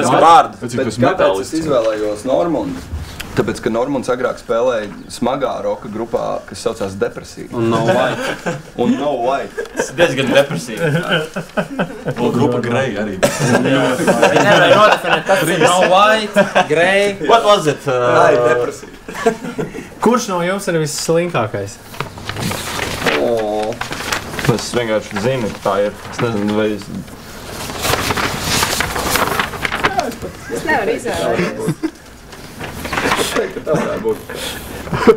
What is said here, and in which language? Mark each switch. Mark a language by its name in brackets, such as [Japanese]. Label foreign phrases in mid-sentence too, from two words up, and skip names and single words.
[Latvian] Bet kāpēc es izvēlējos Normundu? Tāpēc, ka Normunds agrāk spēlēja smagā roka grupā, kas saucās Depresija. Un No White. Un No White. Tas diezgan depresīvi. Un grupa Grey arī. Viņi nevarēja nodefinēt, kas ir No White, Grey. [English] What was it? [Latvian] Depresija. Kurš no jums ir visslinkākais? Es vienkārši zinu, ka tā ir. Es nezinu, vai es... Es nevaru izvēlēties. Es teiktu, ka tā varētu būt.